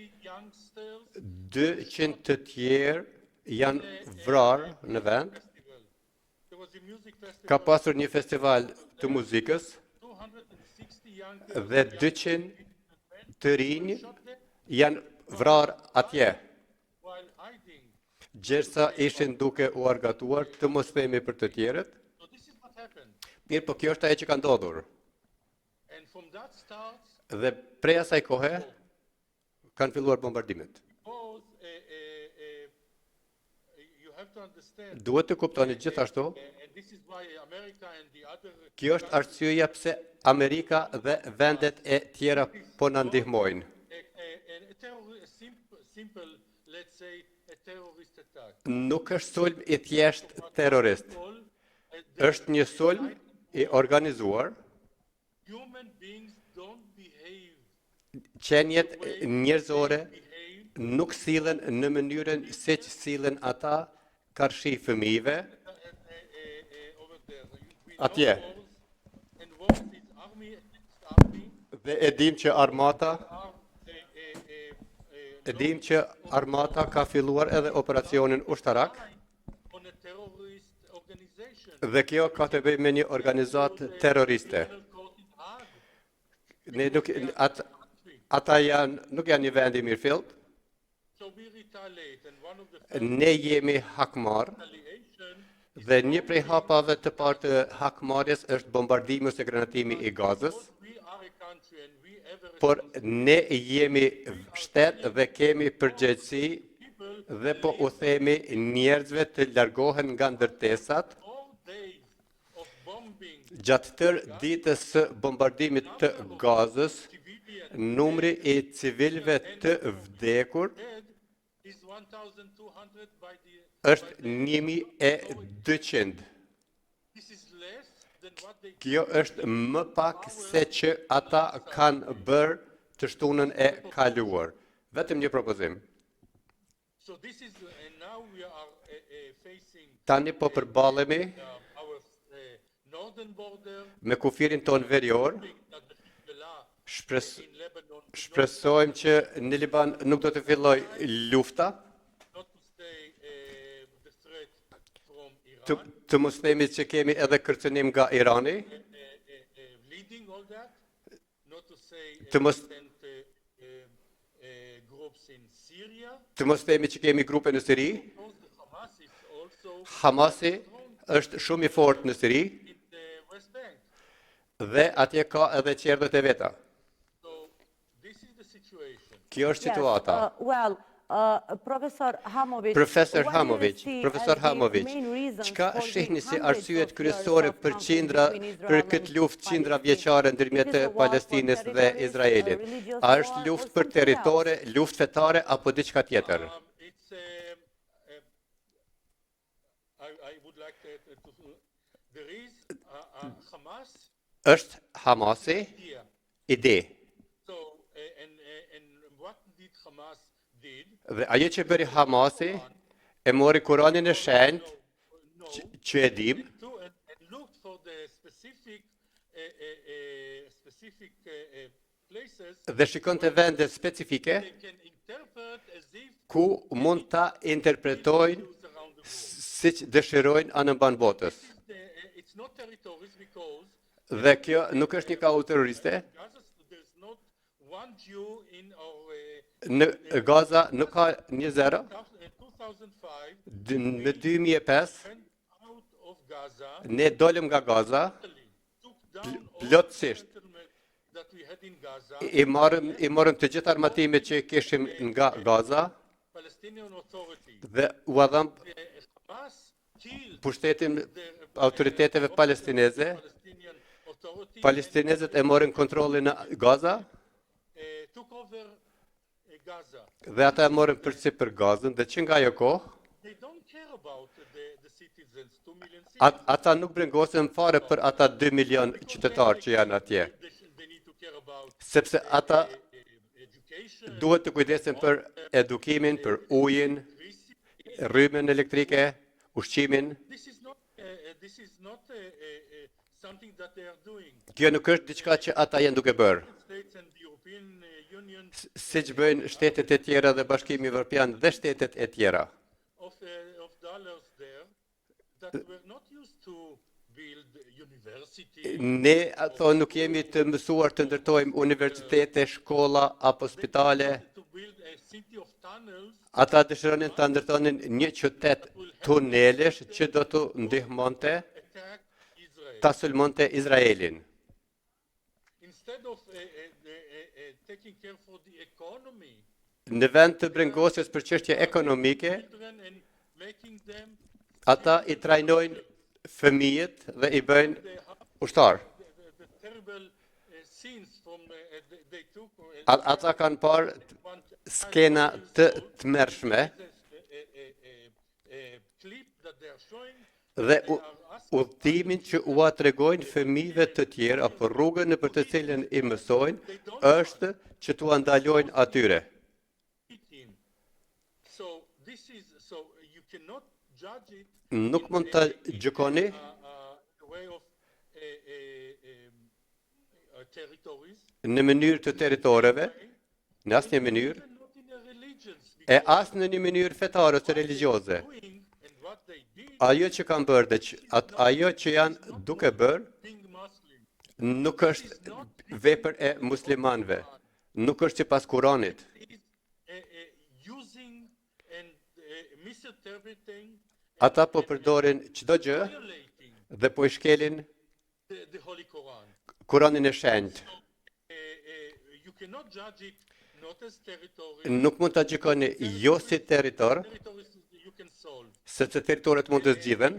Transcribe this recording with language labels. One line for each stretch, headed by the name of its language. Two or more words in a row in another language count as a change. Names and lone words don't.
Albanian: 200 të tjerë janë vrarë në vend. Ka pasur një festival të muzikës
English: young
Albanian: dhe 200 të rinj janë vrarë atje,
English: while hiding.
Albanian: gjersa ishin duke u argatuar, të mos themi për të tjerët.
English: So this is what happened.
Albanian: Mirë, po kjo është ajo që ka ndodhur.
English: And from that starts,
Albanian: Dhe prej asaj kohe kanë filluar bombardimet.
English: because you have to understand,
Albanian: Duhet të kuptoni gjithashtu,
English: and this is why America and the other
Albanian: kjo është arsyeja pse Amerika dhe vendet e tjera po na ndihmojnë.
English: simple, let's say, a terrorist attack.
Albanian: Nuk është sulm i thjesht terrorist.
English: All
Albanian: Është një sulm i organizuar.
English: human beings don't behave
Albanian: Qenjet njerëzore
English: behave
Albanian: nuk sillen në mënyrën siç sillen ata karshi fëmijëve.
English: over there. We
Albanian: Atje.
English: know wars, and wars is army against army.
Albanian: Dhe e dim që armata ka filluar edhe operacionin ushtarak.
English: On a terrorist organization.
Albanian: Dhe kjo ka të bëjë me një organizatë terroriste.
English: Court in Hague.
Albanian: Ne ata nuk janë një vend i mirëfillt.
English: So we retaliate, and one of the
Albanian: Ne jemi hakmarr
English: retaliation
Albanian: dhe një prej hapave të parë të hakmarrjes është bombardimi ose granatimi i Gazës.
English: we are a country and we have a
Albanian: Por ne jemi shtet dhe kemi përgjegjësi dhe po u themi njerëzve të largohen nga ndërtesat
English: 4 days of bombing
Albanian: gjatë tërë ditës së bombardimit të Gazës.
English: civilian
Albanian: Numri i civilëve të vdekur
English: dead is 1,200 by the.
Albanian: është 1200.
English: This is less than what they.
Albanian: Kjo është më pak se që ata kanë bërë të shtunën e kaluar. Vetëm një propozim.
English: So this is, and now we are facing
Albanian: Tani po përballemi
English: our northern border.
Albanian: me kufirin ton verior.
English: That the Hezbollah
Albanian: Shpres-
English: in Lebanon,
Albanian: Shpresojmë që në Liban nuk do të filloj lufta,
English: not to say the threat from
Albanian: të,
English: Iran,
Albanian: të mos themi që kemi edhe kërcënim nga Irani,
English: leading all that, not to say
Albanian: Të mos-
English: groups in Syria,
Albanian: të mos themi që kemi grupe në Siri.
English: because the Hamas is also
Albanian: Hamasi është shumë i fortë në Siri
English: in the West Bank.
Albanian: dhe atje ka edhe qerdhët e veta.
English: So this is the situation.
Albanian: Kjo është situata. Profesor Hamovitz, Profesor
English: what do you
Albanian: Hamovitz,
English: see
Albanian: profesor
English: as the
Albanian: Hamovitz,
English: main reasons
Albanian: çka
English: for the
Albanian: shihni si
English: hundreds
Albanian: arsyet
English: of
Albanian: kryesore
English: years of
Albanian: për
English: conflict between Israel
Albanian: për
English: and
Albanian: këtë luftë qindra
English: Palestine?
Albanian: vjeçare ndërmjet
English: It is a war for
Albanian: Palestinës dhe
English: territories,
Albanian: Izraelit?
English: religious
Albanian: A është
English: war,
Albanian: luftë
English: or
Albanian: për
English: something
Albanian: territore, luftë fetare apo diçka tjetër?
English: It's I would like to there is Hamas
Albanian: Është Hamasi
English: here.
Albanian: ide.
English: So and what did Hamas did?
Albanian: Dhe ajo që bëri Hamasi e mori Kuranin e shenjtë
English: No,
Albanian: që e dim
English: to and looked for the specific places
Albanian: dhe shikon të vende specifike
English: they can interpret as if
Albanian: ku mund ta interpretojnë
English: Jews around the world.
Albanian: siç dëshirojnë anëmban botës.
English: It's not territories because
Albanian: Dhe kjo nuk është një kauz terroriste.
English: Gaza, there's not one Jew in our
Albanian: Në Gaza nuk ka një zero.
English: 2005
Albanian: Në 2005
English: went out of Gaza,
Albanian: ne dolëm nga Gaza,
English: took down all the
Albanian: plotësisht
English: settlement that we had in Gaza.
Albanian: i morëm të gjitha armatimet që kishim nga Gaza
English: Palestinian Authority.
Albanian: dhe u dham
English: Hamas killed
Albanian: pushtetin autoriteteve palestineze.
English: Palestinian Authority.
Albanian: Palestinezët e morën kontrollin në Gaza
English: Took over Gaza.
Albanian: dhe ata e morën për Gazën dhe që nga ajo kohë
English: They don't care about the citizens, 2 million
Albanian: ata nuk brengosen fare për ata 2 milion qytetarë që janë atje,
English: They need to care about
Albanian: sepse ata
English: education,
Albanian: duhet të kujdesen për edukimin, për ujin, rrymën elektrike, ushqimin.
English: This is not something that they are doing.
Albanian: Kjo nuk është diçka që ata janë duke bërë.
English: States and the European Union
Albanian: Siç bëjnë shtetet e tjera dhe Bashkimi Evropian dhe shtetet e tjera.
English: of dollars there that were not used to build university.
Albanian: Ne ato nuk jemi të mësuar të ndërtojmë universitete, shkolla apo spitale.
English: To build a city of tunnels
Albanian: Ata dëshironin të ndërtonin një qytet tunelesh që do të ndihmonte
English: attack Israel.
Albanian: ta sulmonte Izraelin.
English: Instead of taking care for the economy,
Albanian: Në vend të brengosjes për çështje ekonomike,
English: children and making them
Albanian: ata i trajnojnë fëmijët dhe i bëjnë ushtar.
English: the terrible scenes from they took
Albanian: Ata kanë parë skena të tmerrshme
English: clip that they are showing.
Albanian: dhe udhëtimin që ua tregojnë fëmijëve të tjerë apo rrugën në për të cilën i mësojnë është që t'ua ndalojnë atyre.
English: So this is so you cannot judge it
Albanian: Nuk mund ta gjykoni
English: a way of territories.
Albanian: në mënyrë të territoreve, në asnjë mënyrë,
English: Even not in a religions.
Albanian: e as në një mënyrë fetare ose religjioze.
English: Doing and what they did
Albanian: Ajo që kanë bërë dhe ajo që janë duke bërë
English: being Muslim.
Albanian: nuk është vepër e muslimanëve, nuk është sipas Kuranit.
English: Is using and misinterpreting
Albanian: Ata po përdorin çdo gjë
English: violating
Albanian: dhe po i shkelin
English: the Holy Quran.
Albanian: Kuranin e shenjtë.
English: You cannot judge it not as territory.
Albanian: Nuk mund ta gjykoni jo si territor,
English: Territories you can solve.
Albanian: sepse territoret mund të zgjidhen,